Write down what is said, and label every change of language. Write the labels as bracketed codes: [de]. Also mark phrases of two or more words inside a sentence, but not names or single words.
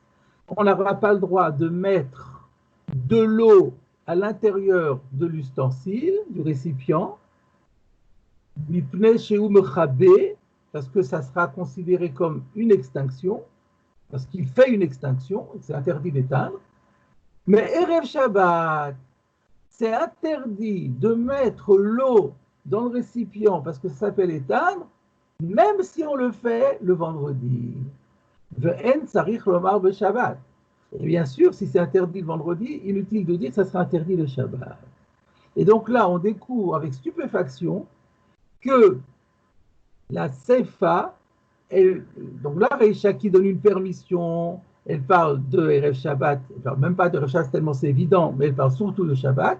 [fr] On n'aura pas le droit de mettre de l'eau à l'intérieur de l'ustensile, du récipient, parce que ça sera considéré comme une extinction, parce qu'il fait une extinction, c'est interdit d'éteindre. Mais [he] ערב שבת, [fr] c'est interdit de mettre l'eau dans le récipient parce que ça s'appelle éteindre, même si on le fait le vendredi. [he] ואין צריך לומר בשבת. [fr] Et bien sûr, si c'est interdit le vendredi, inutile de dire que ça sera interdit le Shabbat. Et donc là, on découvre avec stupéfaction que la Seifa, donc là, Reisha qui donne une permission, elle parle de [he] ערב שבת, [fr] elle ne parle même pas de [he] ערב שבת [fr] tellement c'est évident, mais elle parle surtout de Shabbat.